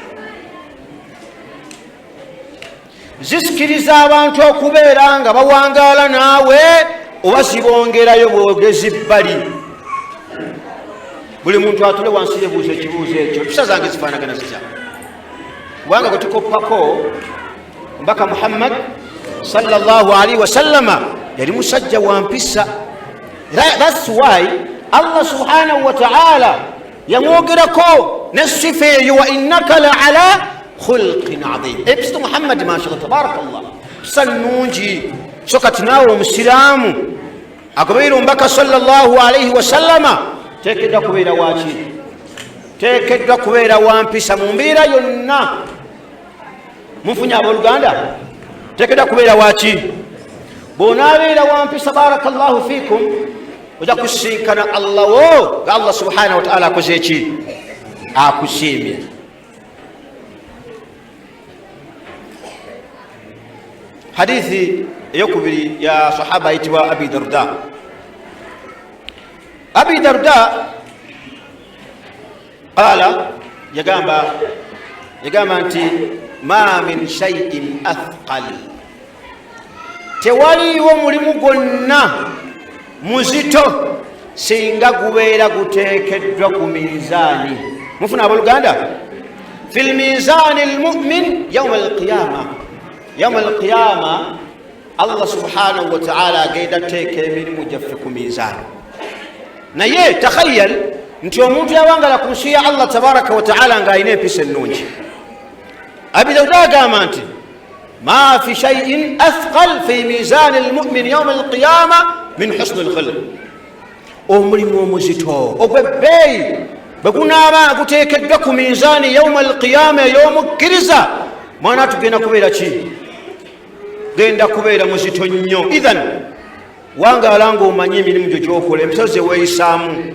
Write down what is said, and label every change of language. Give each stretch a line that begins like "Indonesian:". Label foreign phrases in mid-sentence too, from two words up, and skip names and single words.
Ganda: Zisikiriza abantu okubeera nga bawangaala naawe oba zibongerayo bwogezi bbali? Buli muntu atule wansi yebuuza ekibuuzo ekyo, empisa zange zifaanagana zitya? Kubanga gwe tukoppako omubaka Muhammad
Arabic: صلى الله عليه وسلم
Ganda: yali musajja wa mpisa.
English: That's why
Ganda: Allah
Arabic: سبحانه وتعالى
Ganda: yamwogerako nesifa eyo,
Arabic: وإنك لعلى خلق عظيم.
Ganda: Empisa Muhammad
Arabic: ما شاء الله تبارك الله,
Ganda: mpisa nnungi. So kati naawe omusiraamu agoberera omubaka
Arabic: صلى الله عليه وسلم
Ganda: teekeddwa kubeera waki? Teekeddwa kubeera wa mpisa mu mbeera yonna. Munfunye abooluganda? Teekeddwa kubeera waki? Bw'onaabeera wa mpisa,
Arabic: بارك الله فيكم,
Ganda: ojja kusinkana Allah wo nga Allah
Arabic: سبحانه وتعالى
Ganda: akoze eki? Akusiimye. Hadithi eyokubiri ya sahaba ayitibwa Abi Darda.
Arabic: أبي الدرداء قال,
Ganda: yagamba nti
Arabic: ما من شيء أثقل
Ganda: tewaliwo mulimu gwonna muzito singa gubeera guteekeddwa ku mizaani. mufuna abooluganda,
Arabic: في ميزان المؤمن يوم القيامة. يوم القيامة
Ganda: Allah
Arabic: سبحانه وتعالى
Ganda: agenda teeka emirimu gyaffe ku mizaani. naye takhayal nti omuntu yawangala ku nsi ya Allah
Arabic: تبارك وتعالى
Ganda: ng'alina empisa ennungi. Abi Dawuda agamba nti
Arabic: ما في شيء أثقل في ميزان المؤمن يوم القيامة من حسن الخلق.
Ganda: omulimu omuzito ogw'ebbeeyi bwe gunaaba guteekeddwa ku mizaani
Arabic: يوم القيامة
Ganda: ey'omukkiriza, mwana tugenda kubeera ki? genda kubeera muzito nnyo. idhan wangaala ng'omanyi emirimu gyo gyokola, empisa ze weeyisaamu.